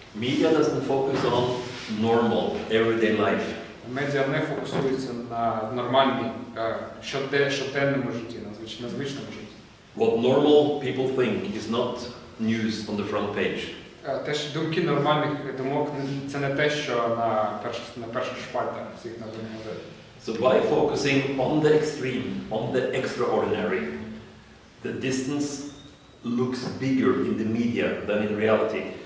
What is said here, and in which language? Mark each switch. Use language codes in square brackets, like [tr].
[en] Media doesn't focus on normal, everyday life. [uk] Медіа не фокусуються на нормальній, щоденному житті, на звичному житті. [en] What normal people think is not news on the front page. [uk] Те, що думки нормальних думок, це не те, що на перших шпальтах всіх новин газет. [en] So by focusing on the extreme, on the extraordinary, the distance looks bigger in the media than in reality.